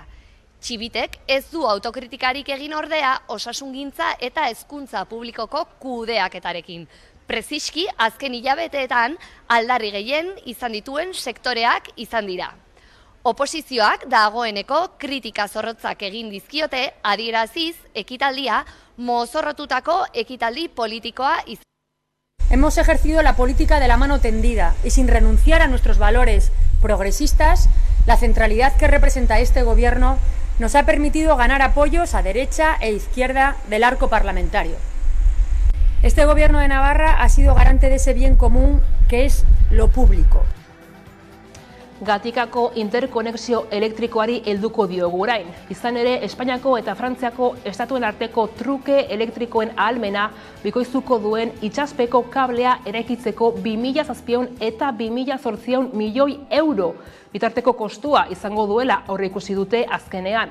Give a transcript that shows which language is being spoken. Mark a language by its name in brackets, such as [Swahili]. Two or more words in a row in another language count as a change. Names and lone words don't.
[Basque] Txibitek ez du autokritikarik egin ordea osasungintza eta hezkuntza publikoko kudeaketarekin. Preziski, azken hilabeteetan aldarri gehien izan dituen sektoreak izan dira. Oposizioak dagoeneko kritika zorrotzak egin dizkiote adieraziz ekitaldia mozorrotutako ekitaldi politikoa izan. [Spanish] Hemos ejercido la política de la mano tendida y sin renunciar a nuestros valores progresistas, la centralidad que representa este gobierno nos ha permitido ganar apoyos a derecha e izquierda del arco parlamentario. Este gobierno de Navarra ha sido garante de ese bien común que es lo público. [Basque] Gatikako interkonexio elektrikoari helduko diogu orain. Izan ere, Espainiako eta Frantziako estatuen arteko truke elektrikoen ahalmena bikoiztuko duen itsaspeko kablea eraikitzeko 2007 eta 2008 milioi euro bitarteko kostua izango duela aurreikusi dute azkenean.